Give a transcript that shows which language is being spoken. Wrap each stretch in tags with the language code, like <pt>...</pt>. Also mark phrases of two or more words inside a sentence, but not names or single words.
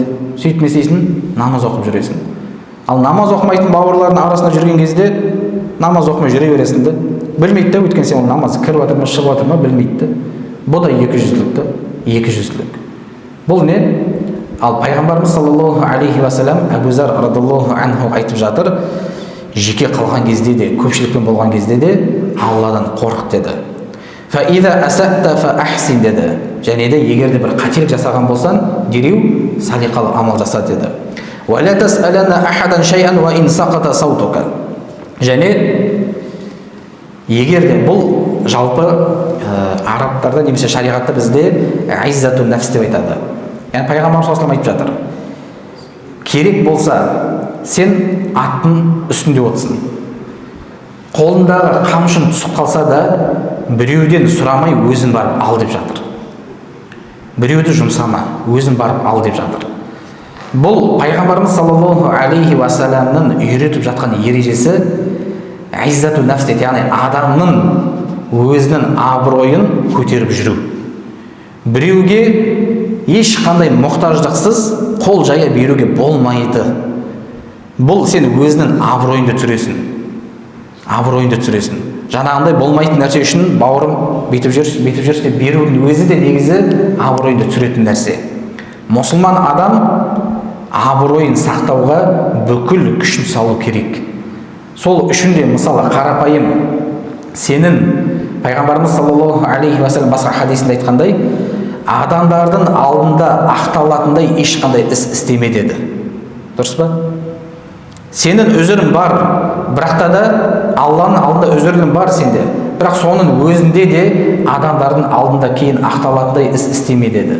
<kk>Сөйтіп не істейсің? Намаз оқып жүресің. Ал намаз оқымайтын бауырлардың арасында жүрген кезде намаз оқымай жүре бересің де. Білмейді де, өйткені сен ол намаз кіріп жатыр ма, шығып жатыр ма білмейді де. Бұл да екіжүзділік. Бұл не? Ал пайғамбарымыз</kk> <ar>صلى الله عليه وسلم</ar> <kk>Абу Зар</kk> <ar>رضي الله عنه</ar> <kk>айтып жатыр, жеке қалған кезде де, көпшілікпен болған кезде де Алладан қорық деді.</kk> <ar>فإذا أسأت فأحسن</ar> <kk>деді. Және де егер де бір қателік жасаған болсаң, дереу салиқалы амал жаса деді.</kk> <ar>ولا تسألن أحدا شيئا وإن سقط سوطك.</ar> <kk>Және егер де бұл жалпы арабтарда немесе шариғатта бізде</kk> <ar>عزة النفس</ar> <kk>деп айтады. Яғни пайғамбар</kk> <ar>صلى الله عليه</ar> <kk>айтып жатыр. Керек болса, сен аттың үстінде отырсың. Қолындағы қамшын түсіп қалса да, біреуден сұрамай өзін барып ал деп жатыр. Біреуді жұмсама, өзін барып ал деп жатыр. Бұл пайғамбарымыз</kk> <ar>صلى الله عليه وسلم</ar> <kk>үйретіп жатқан ережесі</kk> <ar>عزة النفس</ar> <kk>дейді. Яғни адамның өзінің абыройын көтеріп жүру. Біреуге ешқандай мұқтаждықсыз қол жая беруге болмайды. Бұл сен өзінің абыройыңды түсіресің. Жаңағындай болмайтын нәрсе үшін бауырым бүйтіп жүрші деп берудің өзі де негізі абыройыңды түсіретін нәрсе. Мұсылман адам абыройын сақтауға бүкіл күшін салу керек. Сол үшін де мысалы қарапайым сенің пайғамбарымыз</kk> <ar>صلى الله عليه وسلم</ar> <kk>басқа хадисінде айтқандай, адамдардың алдында ақталатындай ешқандай іс істеме деді. Дұрыс па? Сенің өзірің бар, бірақ та Алланың алдында өзірің бар сенде. Бірақ соның өзінде де адамдардың алдында кейін ақталатындай іс істеме деді.</kk>